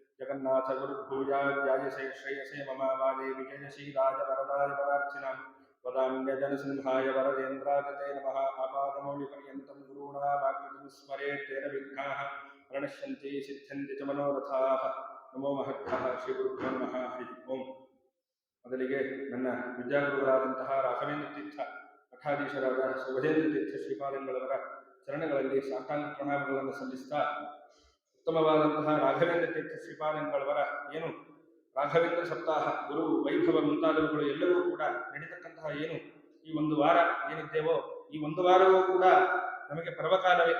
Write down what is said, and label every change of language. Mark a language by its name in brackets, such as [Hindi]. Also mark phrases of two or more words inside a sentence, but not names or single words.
[Sanskrit] जगन्नाथगुरुर्भूयाद्यायसे श्रेयसे मम वादे विजयशीलाय वरदाय वरार्थिनां वदान्यजनसिंहाय वरदेन्द्राय नमः आपादमौलिपर्यन्तं गुरूणामाकृतिं स्मरेत् तेन विघ्नाः प्रणश्यन्ति सिद्ध्यन्ति च मनोरथाः नमो महद्भ्यः ಶ್ರೀಗುರುಭ್ಯೋ ನಮಃ ಹರಿ ಓಂ. [Kannada] ಮೊದಲಿಗೆ ನನ್ನ ವಿದ್ಯಾಗುರುಗಳಾದಂತಹ ರಾಘವೇಂದ್ರ ತೀರ್ಥ ಮಠಾಧೀಶರಾದ ಸುಭದೇಂದ್ರ ತೀರ್ಥ ಶ್ರೀಪಾದಂಗಳವರ ಚರಣಗಳಲ್ಲಿ ಸಾಷ್ಟಾಂಗ ಪ್ರಣಾಮಗಳನ್ನು ಸಲ್ಲಿಸ್ತಾ, ಉತ್ತಮವಾದಂತಹ ರಾಘವೇಂದ್ರ ತೀರ್ಥ ಶ್ರೀಪಾದಂಗಳವರ ಏನು ರಾಘವೇಂದ್ರ ಸಪ್ತಾಹ, ಗುರು ವೈಭವ ಮುಂತಾದವುಗಳು ಎಲ್ಲವೂ ಕೂಡ ನಡೀತಕ್ಕಂತಹ ಏನು ಈ ಒಂದು ವಾರ ಏನಿದ್ದೇವೋ ಈ ಒಂದು ವಾರವೂ ಕೂಡ ನಮಗೆ ಪರ್ವಕಾಲವೇ.